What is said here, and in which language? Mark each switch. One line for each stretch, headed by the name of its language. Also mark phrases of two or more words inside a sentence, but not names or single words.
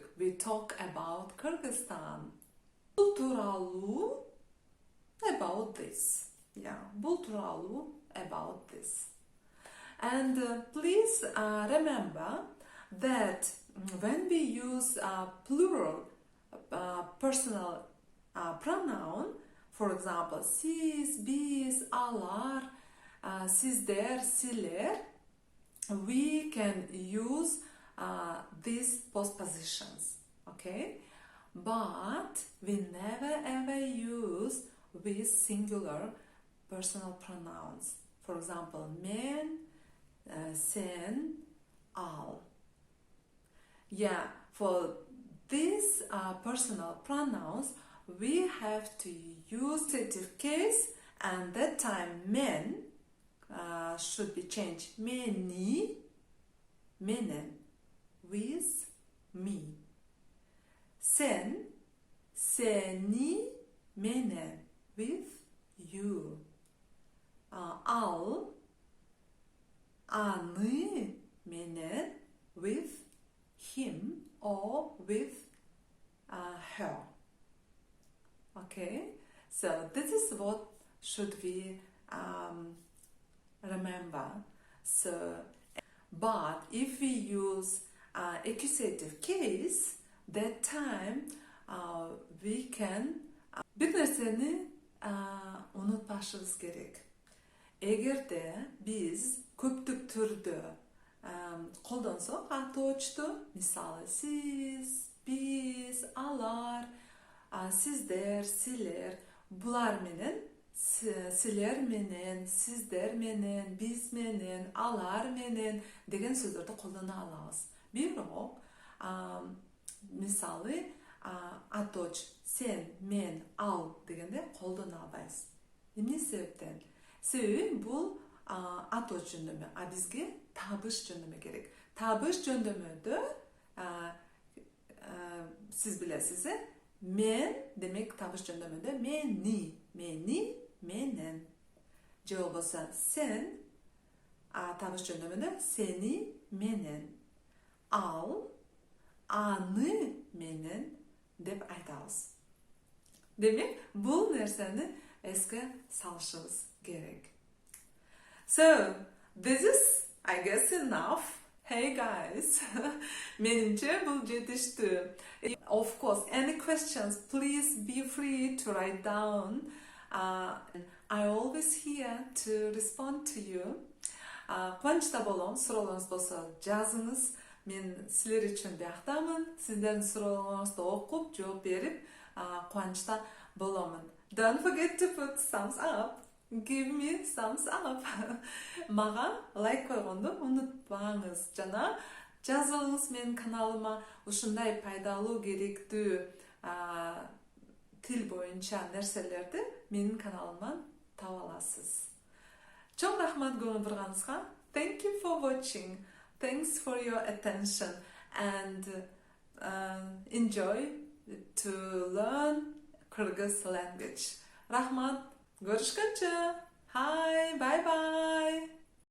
English: We talk about Kyrgyzstan.
Kazakh: Бұл туралу
English: about this. Yeah,
Kazakh: бұл туралу
English: about this. And please remember that when we use plural personal pronoun, for example,
Kyrgyz: сиз, биз, алар, сиздер, силер,
English: we can use these postpositions, okay? But we never ever use with singular personal pronouns. For example, men, sen, al. Yeah, for these personal pronouns, we have to use accusative case, and that time men should be changed.
Kyrgyz: Мени, менен,
English: with me.
Kyrgyz: Сен, сени, менен,
English: with you.
Kyrgyz: Al, аны, менен,
English: with him or with her. Okay, so this is what should we remember. So, but if we use accusative case, that time we can
Uzbek: bir narsani unutmashimiz kerak.
Kyrgyz: Эгерде biz көптүк түрдө колдонсок атоочту, мисалы siz, biz, алар, сиздер, силер, булар менен, силер менен, сиздер менен, биз менен, алар менен деген сөздөрдү колдоно алабыз. Бирок мисалы аточ, сен, мен, ал дегенде колдоно албайбыз. Эмне себептен? Себеби бул аточ жөндөмө, бизге табыш жөндөмө керек. Табыш жөндөмөдө сиз билесиз, мен demek табыш жөндөмөдө мени, мени, менен. Je болсо sen табыш жөндөмөдө сени, менен. Al, аны, menen деп айтабыз. Демек, бул нерсени эске салышыбыз керек.
English: So, this is, I guess, enough. Hey guys,
Kyrgyz: менимче бул жетиштүү.
English: Of course, any questions, please be free to write down. I always here to respond to you.
Kyrgyz: Кубанычта болом, суроолоруңуз болсо жазыңыз. Мен силер үчүн бияктамын. Сиздердин суроолоруңузду окуп, жооп берип, кубанычта боломун.
English: Don't forget to put thumbs up. Give me thumbs up.
Kyrgyz: Мага лайк койгонду унутпаңыз. Жана жазыңыз менин каналыма ушундай пайдалуу, керектүү тил боюнча нерселерди менин каналымдан таба аласыз. Чоң рахмат көңүл бурганыңызга.
English: Thank you for watching. Thanks for your attention and enjoy to learn Kyrgyz language.
Kyrgyz: Рахмат. Көрүшкөнчө.
English: Hi, bye bye.